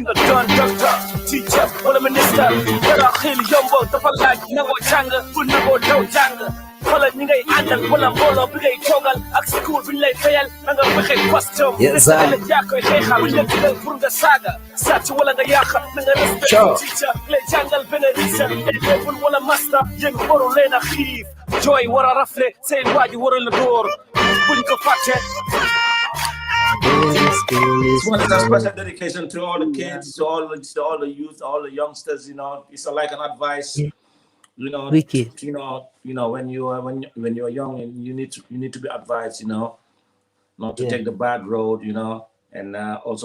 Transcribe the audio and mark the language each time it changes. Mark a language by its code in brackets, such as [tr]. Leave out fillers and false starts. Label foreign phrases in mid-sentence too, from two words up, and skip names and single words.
[wo] nga doon docteur teacher wala ministre dara xel yombo dafa laaj nangoo jàng bu nangoo daw jàng xoolal ñi ngay àndal wala mbooloo bi ngay toogal ak school bi ñu lay fayal na nga fexe costume ne sa ëllëg yaa koy xeexal buñ la digal pour nga saaga sàcc wala nga yàq na nga respect teacher lay jàngal benn risa école wala master yéen waru leen a xiif jooy war a rafle seen waaji war a la dóor buñ ko fàtte [en] School This is one is a special over. dedication to all the kids, to all the youth, all the youngsters. You know, it's like an advice. Yeah, You know, wicked. when you are when you're young, and you need to be advised. You know, not to Yeah, take the bad road. You know, and also